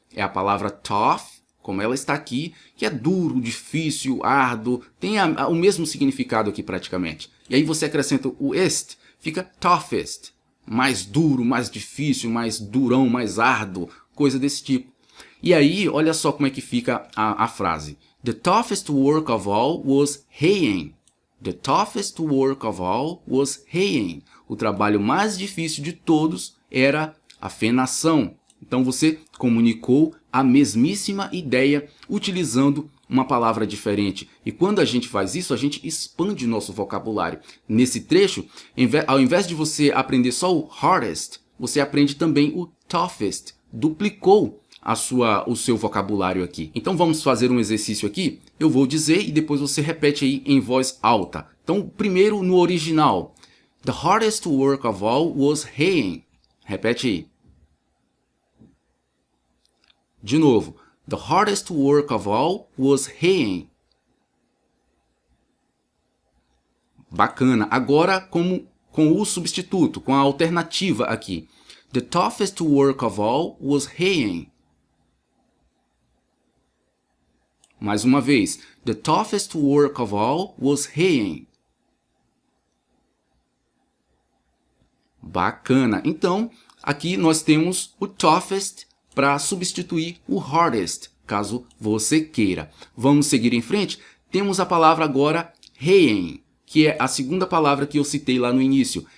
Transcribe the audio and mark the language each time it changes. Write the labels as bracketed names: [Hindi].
[Portuguese] É a palavra tough, como ela está aqui, que é duro, difícil, árduo, tem o mesmo significado aqui praticamente. E aí você acrescenta o est, fica toughest, mais duro, mais difícil, mais durão, mais árduo, coisa desse tipo. E aí, olha só como é que fica a frase. [English] The toughest work of all was haying. The toughest work of all was haying. [Portuguese] O trabalho mais difícil de todos era a fenação. Então você comunicou a mesmíssima ideia utilizando uma palavra diferente. E quando a gente faz isso, a gente expande o nosso vocabulário. Nesse trecho, ao invés de você aprender só o hardest, você aprende também o toughest. Duplicou o seu vocabulário aqui. Então vamos fazer um exercício aqui. Eu vou dizer e depois você repete aí em voz alta. Então, primeiro no original. [English] The hardest work of all was haying. [Portuguese] Repete aí. De novo. [English] The hardest work of all was haying. [Portuguese] Bacana. Agora com o substituto, com a alternativa aqui. [English] The toughest work of all was haying. [Portuguese] Mais uma vez. [English] The toughest work of all was haying. [Portuguese] Bacana. Então, aqui nós temos o toughest para substituir o hardest, caso você queira. Vamos seguir em frente? Temos a palavra agora haying, que é a segunda palavra que eu citei lá no início.